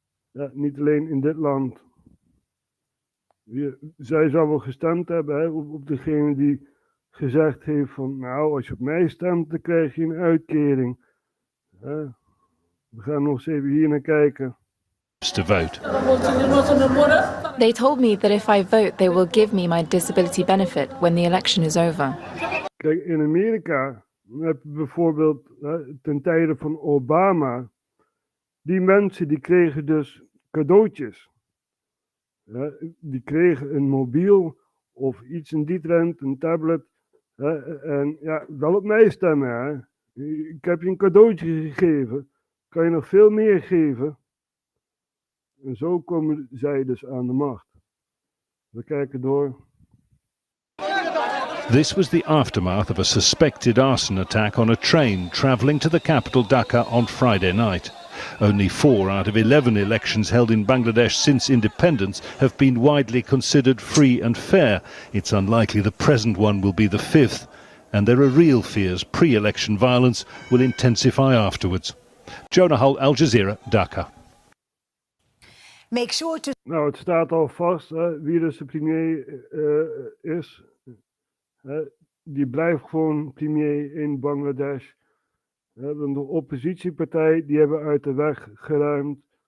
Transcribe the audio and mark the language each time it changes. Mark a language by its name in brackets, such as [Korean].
[Dutch] Ja, niet alleen in dit land. Zij zou wel gestemd hebben op degene die gezegd heeft van, nou, als je op mij stemt, dan krijg je een uitkering. We gaan nog eens even hier naar kijken. [English] To vote. They told me that if I vote, they will give me my disability benefit when the election is over. [Dutch] Kijk, in Amerika heb je bijvoorbeeld ten tijde van Obama, die mensen die kregen dus cadeautjes. Die kregen een mobiel of iets in die trend, een tablet. En ja, wel op mij stemmen. Hè. Ik heb je een cadeautje gegeven, kan je nog veel meer geven. En zo komen zij dus aan de macht. We kijken door. [English] This was the aftermath of a suspected arson attack on a train travelling to the capital Dhaka on Friday night. Only 4 out of 11 elections held in Bangladesh since independence have been widely considered free and fair. It's unlikely the present one will be the 5th, and there are real fears pre-election violence will intensify afterwards. Jonah Hull, Al Jazeera, Dhaka. Make sure to... [Dutch] Nou, het staat al vast wie dus de premier is. Die blijft gewoon premier in Bangladesh. De oppositiepartij, die hebben uit de weg geruimd.